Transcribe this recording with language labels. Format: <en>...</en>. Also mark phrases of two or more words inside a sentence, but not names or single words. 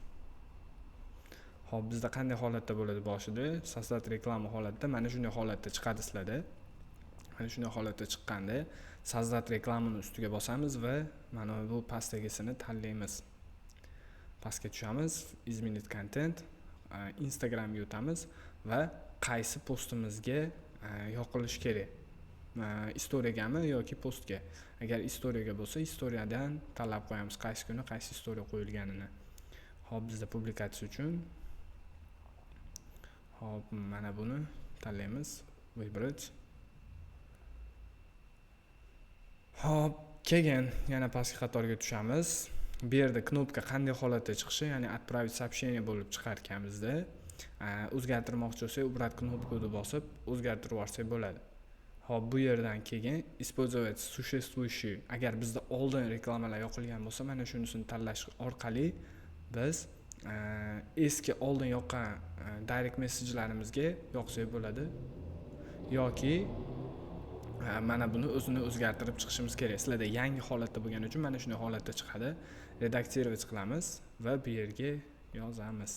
<uz>Hop, bizda qanday holatda bo'ladi boshida?</uz> <ru>Создать реклама</ru> <uz>holatda, mana shunday holatda chiqadi sizlarda. Mana shunday holatda chiqqanda sozdat reklamani ustiga bosamiz va mana bu pastdagisini tanlaymiz. Pastga tushamiz,</uz> <ru>изменить контент.</ru> <uz>Instagramga o'tamiz va qaysi postimizga yoqilishi kerak. Istoriyagami yoki postga. Agar istoriyaga bo'lsa, istoriyadan tanlab qo'yamiz qaysi kuni qaysi istoriya qo'yilganini. Hop, bizda publikatsiya uchun hop, mana buni tanlaymiz.</uz> <ru>Выбрать.</ru> <uz>Hop, keyin yana pastki qatorga tushamiz. Bu yerda knopka qanday holatda chiqishi, ya'ni</uz> <ru>отправить сообщение</ru> <uz>bo'lib chiqar ekanmizda. o'zgartirmoqchi bo'lsak, ubrat knopkani bosib o'zgartirib yuborsak bo'ladi. Hop, bu yerdan keyin</uz> <ru>использовать существующий,</ru> <uz>agar bizda oldin reklamalar yoqilgan bo'lsa, mana shunisini tanlash orqali biz eski oldin yoqqan direct messajlarimizga yoqsak bo'ladi yoki mana buni o'zini o'zgartirib chiqishimiz kerak. Sizlarda yangi holatda bo'lgani uchun mana shunday holatda chiqadi. Redaktirovat qilamiz va bu yerga yozamiz.</uz>